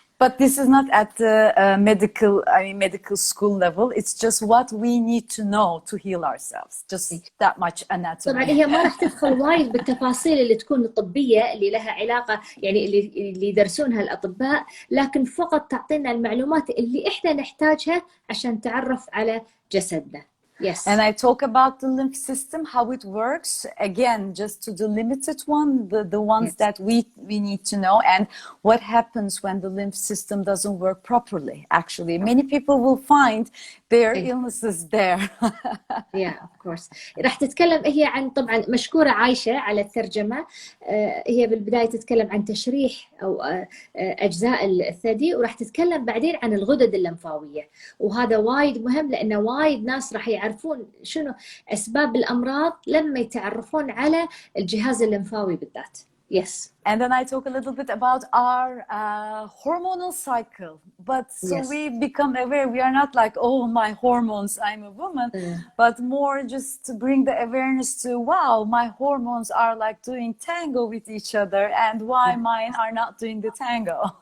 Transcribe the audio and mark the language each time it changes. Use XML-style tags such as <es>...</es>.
<en>But this is not at the medical school level. It's just what we need to know to heal ourselves. Just that much anatomy.</en> <ar>طبعا هي ما راح تدخل وايد بالتفاصيل اللي تكون الطبية اللي لها علاقة، يعني اللي يدرسونها الأطباء، لكن فقط تعطينا المعلومات اللي إحنا نحتاجها عشان نتعرف على جسدنا.</ar> <en>Yes. And I talk about the lymph system, how it works. Again, just to the limited one, the ones Yes. that we need to know, and what happens when the lymph system doesn't work properly. Actually, many people will find their illnesses there. Yeah, of course.</en> <ar>راح تتكلم هي عن، طبعا مشكورة عايشة على الترجمة. هي بالبداية تتكلم عن تشريح أو أجزاء الثدي، وراح تتكلم بعدين عن الغدد اللمفاوية، وهذا وايد مهم لأنه وايد ناس راح يعرفون شنو أسباب الأمراض لما يتعرفون على الجهاز اللمفاوي بالذات.</ar> <en>Yes. And then I talk a little bit about our hormonal cycle. But so Yes. we become aware, we are not like, oh, my hormones, I'm a woman, but more just to bring the awareness to, wow, my hormones are like doing tango with each other, and why mine are not doing the tango.</en>